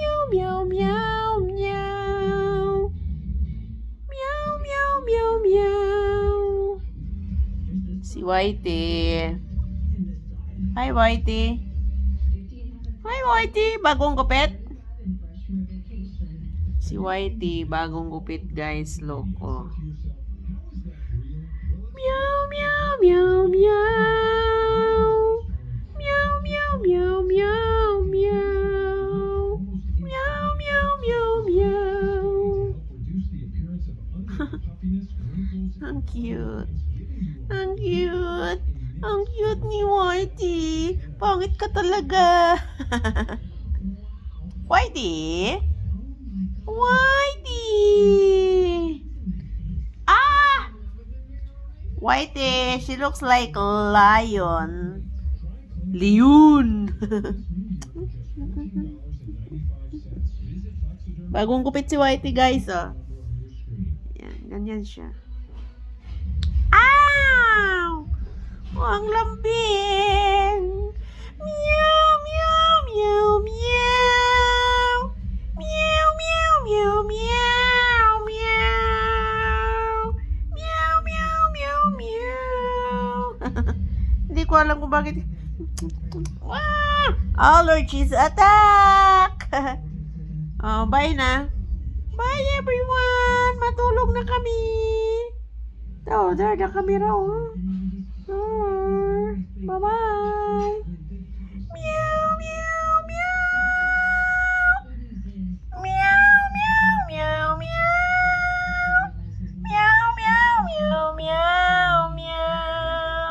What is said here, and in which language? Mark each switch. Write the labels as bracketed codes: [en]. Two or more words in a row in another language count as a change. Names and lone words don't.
[tl] meow, meow, meow. Meow, meow, meow, meow. Si Whitey. Hi, Whitey. Hi, Whitey. Bagong gupit? Si Whitey, bagong gupit, guys. Loko. Meow, meow, meow, meow. Meow, meow, meow, meow, meow. Meow, meow, meow, meow. Ang cute. Ang cute. Ang cute ni Whitey. Pangit ka talaga. Whitey? Whitey! Ah! Whitey, [en] she looks like lion. [tl] Leon. Bagong kupit si Whitey, guys, oh. Yan, ganyan siya. Ow! Oh, ang lambing. Meow, meow, meow, meow. Meow, meow, meow, meow, meow. Meow, meow, meow, meow. Hindi ko alam kung bakit. [en] Allergies attack! Oh, bye na. Bye, everyone! [tl] Matulog na kami. [en] Oh, there the camera, oh. Oh, bye-bye. Meow, meow, meow. Meow, meow, meow, meow. Meow, meow, meow, meow, meow.